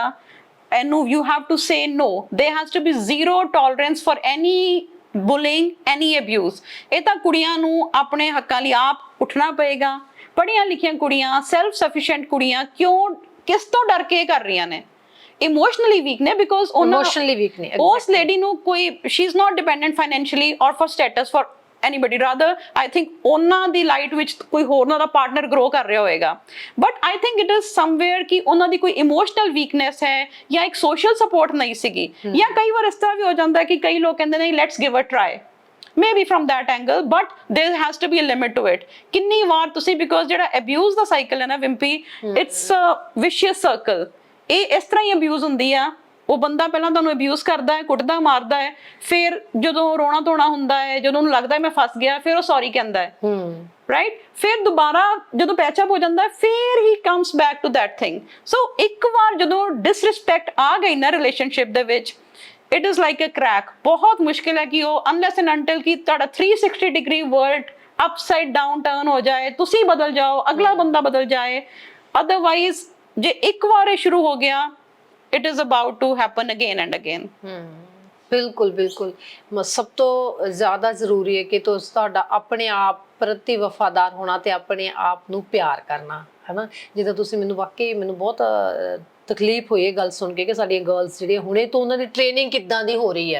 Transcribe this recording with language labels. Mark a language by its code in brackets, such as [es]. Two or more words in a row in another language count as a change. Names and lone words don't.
[en] ਇਹਨੂੰ you have to say no, there has to be zero tolerance for any bullying, any abuse. [pa] ਇਹ ਤਾਂ ਕੁੜੀਆਂ ਨੂੰ ਆਪਣੇ ਹੱਕਾਂ ਲਈ ਆਪ ਉੱਠਣਾ ਪਏਗਾ। ਪੜ੍ਹੀਆਂ ਲਿਖੀਆਂ ਕੁੜੀਆਂ, [en] self sufficient [pa] ਕੁੜੀਆਂ ਕਿਉਂ, ਕਿਸ ਤੋਂ ਡਰ ਕੇ ਕਰ ਰਹੀਆਂ ਨੇ? [en] emotionally weak [pa] ਨੇ, ਬਿਕੋਜ਼ [en] emotionally weak [pa] ਨੇ। ਉਸ ਲੇਡੀ ਨੂੰ ਕੋਈ, [en] she is not dependent financially or for status for anybody, rather I think [pa] ਉਹਨਾਂ ਦੀ ਲਾਈਟ ਵਿੱਚ ਕੋਈ ਹੋਰ ਉਹਨਾਂ ਦਾ [en] partner grow [pa] ਕਰ ਰਿਹਾ ਹੋਏਗਾ। [en] but I think it is somewhere [pa] ਕਿ ਉਹਨਾਂ ਦੀ ਕੋਈ [en] emotional weakness [pa] ਹੈ ਜਾਂ ਇੱਕ [en] social support [pa] ਨਹੀਂ ਸੀਗੀ, ਜਾਂ ਕਈ ਵਾਰ ਇਸ ਤਰ੍ਹਾਂ ਵੀ ਹੋ ਜਾਂਦਾ ਕਿ ਕਈ ਲੋਕ ਕਹਿੰਦੇ ਨੇ [en] let's give a try, maybe from that angle, but there has to be a limit to it। [pa] ਕਿੰਨੀ ਵਾਰ ਤੁਸੀਂ, because ਜਿਹੜਾ ਅਬਿਊਜ਼ ਦਾ ਸਾਈਕਲ ਹੈ ਨਾ ਵਿੰਪੀ, [en] it's a vicious circle. [pa] ਇਹ ਇਸ ਤਰ੍ਹਾਂ ਹੀ ਅਬਿਊਜ਼ ਹੁੰਦੀ ਆ। ਉਹ ਬੰਦਾ ਪਹਿਲਾਂ ਤੁਹਾਨੂੰ ਅਬਿਊਜ਼ ਕਰਦਾ ਹੈ, ਕੁੱਟਦਾ ਮਾਰਦਾ ਹੈ, ਫਿਰ ਜਦੋਂ ਰੋਣਾ ਧੋਣਾ ਹੁੰਦਾ ਹੈ, ਜਦੋਂ ਉਹਨੂੰ ਲੱਗਦਾ ਮੈਂ ਫਸ ਗਿਆ, ਫਿਰ ਉਹ ਸੌਰੀ ਕਹਿੰਦਾ ਹੈ, ਰਾਈਟ? ਫਿਰ ਦੁਬਾਰਾ ਜਦੋਂ ਪੈਚਅਪ ਹੋ ਜਾਂਦਾ ਹੈ, ਫਿਰ ਹੀ [en] comes back to that thing. [pa] ਸੋ ਇੱਕ ਵਾਰ ਜਦੋਂ ਡਿਸਰਿਸਪੈਕਟ ਆ ਗਈ ਨਾ ਰਿਲੇਸ਼ਨਸ਼ਿਪ ਦੇ ਵਿੱਚ, [en] it is like a crack. [pa] ਬਹੁਤ ਮੁਸ਼ਕਿਲ ਹੈ ਕਿ ਉਹ [en] unless and until [pa] ਕਿ ਤੁਹਾਡਾ [en] 360 degree world upside down turn [pa] ਹੋ ਜਾਏ, ਤੁਸੀਂ ਬਦਲ ਜਾਓ, ਅਗਲਾ ਬੰਦਾ ਬਦਲ ਜਾਏ। ਅਦਰਵਾਈਜ਼ ਜੇ ਇੱਕ ਵਾਰ ਇਹ ਸ਼ੁਰੂ ਹੋ ਗਿਆ, [en] it is about to happen again and again। [pa] ਬਿਲਕੁਲ ਬਿਲਕੁਲ। ਸਭ ਤੋਂ ਜ਼ਿਆਦਾ ਜ਼ਰੂਰੀ ਹੈ ਕਿ ਤੁਸੀਂ ਤੁਹਾਡਾ ਆਪਣੇ ਆਪ ਪ੍ਰਤੀ ਵਫਾਦਾਰ ਹੋਣਾ ਤੇ ਆਪਣੇ ਆਪ ਨੂੰ ਪਿਆਰ ਕਰਨਾ, ਹਨਾ? ਜਿੱਦਾਂ ਤੁਸੀਂ ਮੈਨੂੰ ਵਾਕਈ ਮੈਨੂੰ ਬਹੁਤ ਤਕਲੀਫ ਹੋਈ ਇਹ ਗੱਲ ਸੁਣ ਕੇ ਕਿ ਸਾਡੀਆਂ ਗਰਲਸ ਜਿਹੜੀਆਂ ਹੁਣੇ ਤੋਂ ਉਹਨਾਂ ਦੀ ਟ੍ਰੇਨਿੰਗ ਕਿੱਦਾਂ ਦੀ ਹੋ ਰਹੀ ਆ।